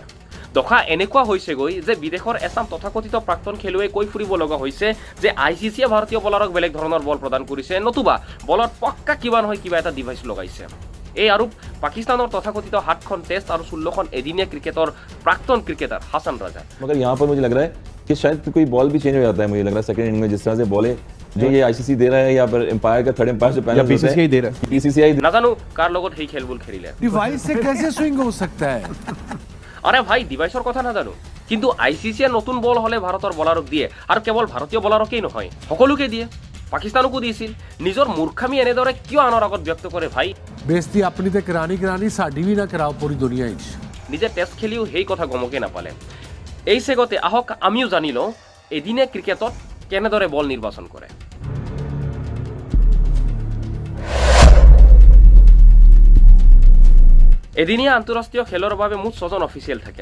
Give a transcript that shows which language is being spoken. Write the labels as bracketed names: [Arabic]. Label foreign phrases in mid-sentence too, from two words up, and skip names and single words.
[Assamese] দশা এনেকুৱা হৈছেগৈ যে বিদেশৰ এছাম তথাকথিত প্ৰাক্তন খেলুৱৈ কৈ ফুৰিব লগা হৈছে যে ICCয়ে ভাৰতীয় বলাৰক বেলেগ ধৰণৰ বল প্ৰদান কৰিছে, নতুবা বলত পক্কা কিবা নহয় কিবা এটা ডিভাইচ লগাইছে। এই আৰোপ পাকিস্তানৰ তথাকথিত 7খন টেষ্ট আৰু 16খন এদিনীয়া ক্ৰিকেটৰ প্ৰাক্তন ক্ৰিকেটাৰ হাছান ৰাজা। [Hindi] मगर यहाँ पर मुझे लग रहा है कि शायद कोई बॉल भी चेंज हो जाता है। मुझे लग रहा है [English] second inning [Hindi] में जिस तरह से बॉले जो ये ICC दे रहा है या फिर एम्पायर का [English] third umpire [Hindi] से पैनल BCCI दे रहा है, BCCI [Assamese] নাজানো কাৰ লগত সেই খেলবোৰ খেলিলে। [Hindi] डिवाइस से कैसे स्विंग हो सकता है? [Assamese] আরে ভাই ডিভাইচৰ কথা নাজানো, কিন্তু ICCয়ে নতুন বল হলে ভাৰতৰ বলাৰক দিয়ে, আৰু কেৱল ভাৰতীয় বলাৰকেই নহয় সকলোকে দিয়ে। পাকিস্তানকো দিছিল। নিজৰ মূৰ্খামি এনেদৰে কিয় আনৰ আগত ব্যক্ত কৰে ভাই? [Punjabi] ਬੇਇੱਜ਼ਤੀ ਅਪਣੀ ਤੇ ਕਰਾਣੀ ਸਾਡੀ ਭੀ ਨਾ ਕਰਾਓ ਪੂਰੀ ਦੁਨੀਆ ਇੱਚ। [Assamese] নিজে টেষ্ট খেলিও সেই কথা গমকে নাপালে। এই চেগতে আহক আমিও জানি লওঁ এদিনীয়া ক্ৰিকেটত কেনেদৰে বল নিৰ্বাচন কৰে। এদিনীয়া আন্তঃৰাষ্ট্ৰীয় খেলৰ বাবে মুঠ 6জন অফিচিয়েল থাকে।